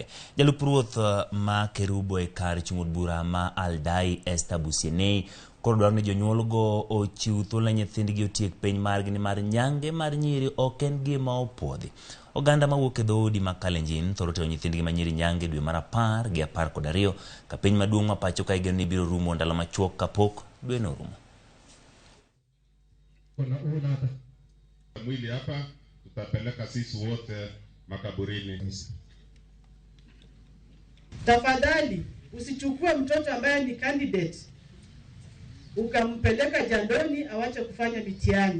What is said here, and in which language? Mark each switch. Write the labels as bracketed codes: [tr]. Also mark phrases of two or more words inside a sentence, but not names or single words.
[luo] Jalup ruoth ma Kerubo kar chung'od bura ma Aldai Esther Busienei koro dwaro ni jonyuolgo ochiw thuolo nyithindgi otiek penj margi ni mar nyange mar nyiri ok en gima opuodhi. Oganda mawuok e dhoudi ma Kalenjin thoro tero nyithindgi manyiri nyange dwe mar 10 gi 12 ka penj maduong' ma pacho ka igeno ni biro rumo ndalo machuok kapok dwe no rumo. [sw] Mwili hapa tutapeleka sisi wote makaburini. Tafadhali usichukue mtoto ambaye ni candidate ukampeleka jandoni awache kufanya mitihani.